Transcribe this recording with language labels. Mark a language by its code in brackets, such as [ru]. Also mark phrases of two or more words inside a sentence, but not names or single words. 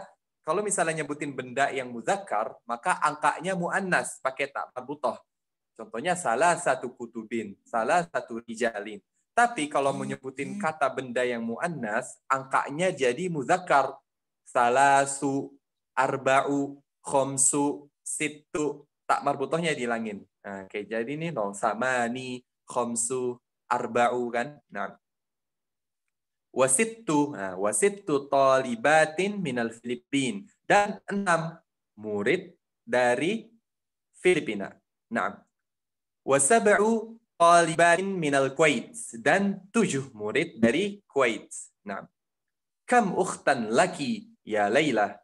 [id] Kalau misalnya nyebutin benda yang muzakkar, maka angkanya muannas pakai [ar] تاء مربوطة. [id] Contohnya salah satu kutubin, salah satu rijalin. Tapi kalau menyebutin kata benda yang muannas, angkanya jadi muzakkar. [ar] ثلاث، أربع, خمس، ست, [id] tak marbutohnya dihilangin. Nah, kayak jadi nih no, [ar] ثماني، خمس، أربع [id] kan. Nah, [ar] وست طالبات من الفلبين, [id] dan 6 murid dari Filipina. Nah, [ar] وسبع طالبات من الكويت, [id] dan 7 murid dari Kuwait. [ar] Nah، كم أختا لك يا ليلى?